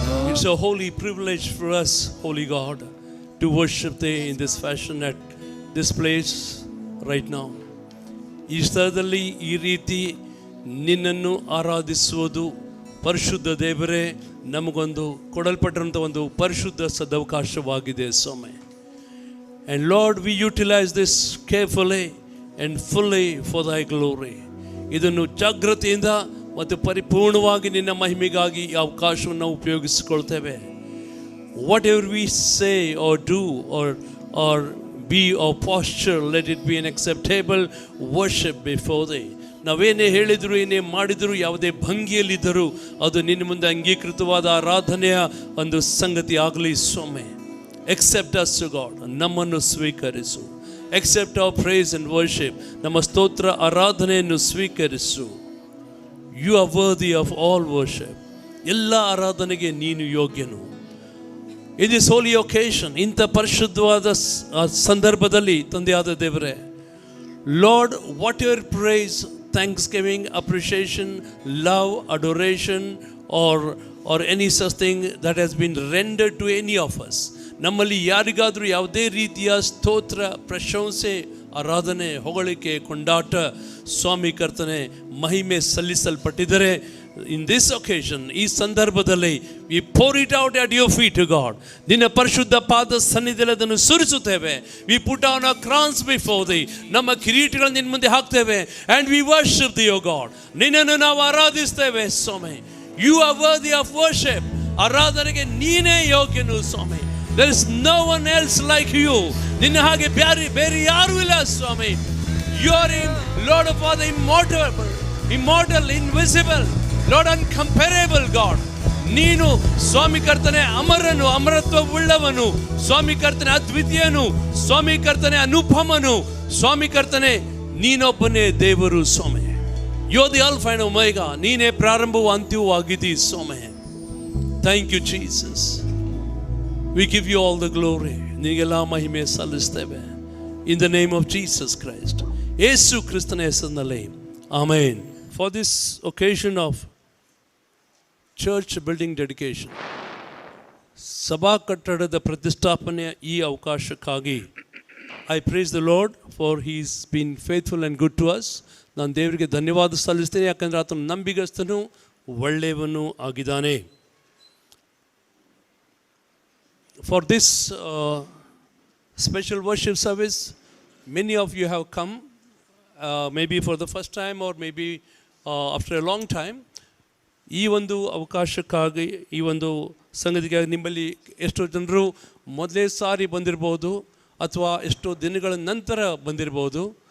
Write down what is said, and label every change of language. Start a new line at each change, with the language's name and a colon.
English: It's a holy privilege for us, Holy God, to worship Thee in this fashion at this place right now.
Kannada: ಈ ಸ್ಥಳದಲ್ಲಿ ಈ ರೀತಿ ನಿನ್ನನ್ನು ಆರಾಧಿಸುವುದು ಪರಿಶುದ್ಧ ದೇವರೇ ನಮಗೊಂದು ಕೊಡಲ್ಪಟ್ಟಿರುವಂಥ ಒಂದು ಪರಿಶುದ್ಧ ಸದವಕಾಶವಾಗಿದೆ ಸ್ವಾಮಿ.
English: And Lord, we utilize this carefully and fully for thy glory.
Kannada: ಇದನ್ನು ಜಾಗೃತಿಯಿಂದ ಮತ್ತು ಪರಿಪೂರ್ಣವಾಗಿ ನಿನ್ನ ಮಹಿಮೆಗಾಗಿ ಈ ಅವಕಾಶವನ್ನು ಉಪಯೋಗಿಸಿಕೊಳ್ತೇವೆ.
English: Whatever we say or do or be our posture, let it be an acceptable worship before thee.
Kannada: ನಾವೇನೇ ಹೇಳಿದ್ರು ಏನೇ ಮಾಡಿದ್ರು ಯಾವುದೇ ಭಂಗಿಯಲ್ಲಿದ್ದರೂ ಅದು ನಿನ್ನ ಮುಂದೆ ಅಂಗೀಕೃತವಾದ ಆರಾಧನೆಯ ಒಂದು ಸಂಗತಿ ಆಗಲಿ ಸ್ವಾಮಿ.
English: Accept us, God.
Kannada: ನಮ್ಮನ್ನು ಸ್ವೀಕರಿಸು.
English: Accept our praise and worship.
Kannada: ನಮ್ಮ ಸ್ತೋತ್ರ ಆರಾಧನೆಯನ್ನು ಸ್ವೀಕರಿಸು.
English: You are worthy of all worship.
Kannada: ಎಲ್ಲ ಆರಾಧನೆಗೆ ನೀನು ಯೋಗ್ಯನು.
English: In this holy occasion,
Kannada: ಇಂಥ ಪರಿಶುದ್ಧವಾದ ಸಂದರ್ಭದಲ್ಲಿ ತಂದೆಯಾದ ದೇವರೇ,
English: Lord, whatever praise, thanksgiving, appreciation, love, adoration or any such thing that has been rendered to any of us,
Kannada: ನಮ್ಮಲ್ಲಿ ಯಾರಿಗಾದರೂ ಯಾವುದೇ ರೀತಿಯ ಸ್ತೋತ್ರ, ಪ್ರಶಂಸೆ, ಆರಾಧನೆ, ಹೊಗಳಿಕೆ, ಕೊಂಡಾಟ, ಸ್ವಾಮಿ ಕರ್ತನೆ ಮಹಿಮೆ ಸಲ್ಲಿಸಲ್ಪಟ್ಟಿದ್ದರೆ,
English: in this occasion,
Kannada: ಈ ಸಂದರ್ಭದಲ್ಲಿ
English: We pour it out at your feet God.
Kannada: ನಿನ್ನ ಪರಿಶುದ್ಧ ಪಾದ ಸನ್ನಿಧಿಯಲ್ಲಿ ಅದನ್ನು ಸುರಿಸುತ್ತೇವೆ.
English: we put on a crowns before the,
Kannada: ನಮ್ಮ ಕಿರೀಟಗಳನ್ನು ನಿನ್ನ ಮುಂದೆ ಹಾಕ್ತೇವೆ.
English: and we worship the, O God,
Kannada: ನಿನ್ನನ್ನು ನಾವು ಆರಾಧಿಸ್ತೇವೆ ಸ್ವಾಮಿ.
English: You are worthy of worship.
Kannada: ಆರಾಧನೆಗೆ ನೀನೇ ಯೋಗ್ಯನು ಸ್ವಾಮಿ.
English: There is no one else like you.
Kannada: ನಿನ್ನ ಹಾಗೆ ಬೇರೆ ಯಾರೂ ಇಲ್ಲ ಸ್ವಾಮಿ.
English: You are Lord of all the immortal, invisible, Lord uncomparable God.
Kannada: ನೀನು ಸ್ವಾಮಿ ಕರ್ತನೆ ಅಮರನು, ಅಮರತ್ವವುಳ್ಳವನು, ಸ್ವಾಮಿ ಕರ್ತನೆ ಅದ್ವಿತೀಯನು, ಸ್ವಾಮಿ ಕರ್ತನೆ ಅನುಪಮನು, ಸ್ವಾಮಿ ಕರ್ತನೆ ನೀನೊಬ್ಬನೇ ದೇವರು ಸ್ವಾಮಿ.
English: You are the Alpha and Omega.
Kannada: ನೀನೇ ಪ್ರಾರಂಭವೂ ಅಂತ್ಯವೂ ಆಗಿದ್ದೀ ಸ್ವಾಮಿ.
English: Thank you Jesus. We give you all the glory.
Kannada: ನಿನಗೆಲ್ಲ ಮಹಿಮೆ ಸಲ್ಲಿಸ್ತೇವೆ.
English: In the name of Jesus Christ.
Kannada: ಯೇಸು ಕ್ರಿಸ್ತನ ಹೆಸರಿನಲ್ಲಿ.
English: Amen. For this occasion of church building dedication,
Kannada: ಸಭಾ ಕಟ್ಟಡದ ಪ್ರತಿಷ್ಠಾಪನೆಯ ಈ ಅವಕಾಶಕ್ಕಾಗಿ
English: I praise the Lord for He's been faithful and good to us.
Kannada: ನಾನು ದೇವರಿಗೆ ಧನ್ಯವಾದ ಸಲ್ಲಿಸ್ತೇನೆ, ಯಾಕಂದರೆ ಆತನು ನಂಬಿಗಸ್ತನು, ಒಳ್ಳೆಯವನು ಆಗಿದ್ದಾನೆ.
English: For this special worship service, many of you have come, maybe for the first time or maybe after a long time.
Kannada: ಈ ಒಂದು ಅವಕಾಶಕ್ಕಾಗಿ, ಈ ಒಂದು ಸಂಗತಿಗಾಗಿ ನಿಮ್ಮಲ್ಲಿ ಎಷ್ಟೋ ಜನರು ಮೊದಲೇ ಸಾರಿ ಬಂದಿರ್ಬೋದು ಅಥವಾ ಎಷ್ಟೋ ದಿನಗಳ ನಂತರ ಬಂದಿರ್ಬೋದು.